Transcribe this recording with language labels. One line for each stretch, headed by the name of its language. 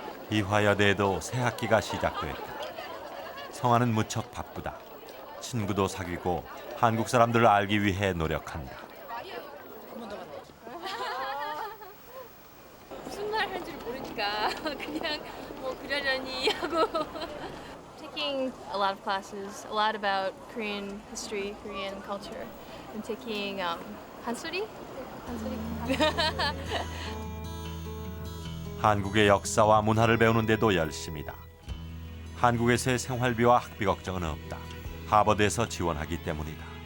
Korean: 이화여대에도 새 학기가 시작됐다. 성화는 무척 바쁘다. 친구도 사귀고 한국 사람들을 알기 위해 노력한다. 무슨 말 하는지 모르니까 그냥 뭐 그러려니 하고.
English: Taking a lot of classes, a lot about Korean history, Korean culture. I'm taking 한소리?
Korean: 한국의 역사와 문화를 배우는데도 열심이다. 한국에서의 생활비와 학비 걱정은 없다. 하버드에서 지원하기 때문이다.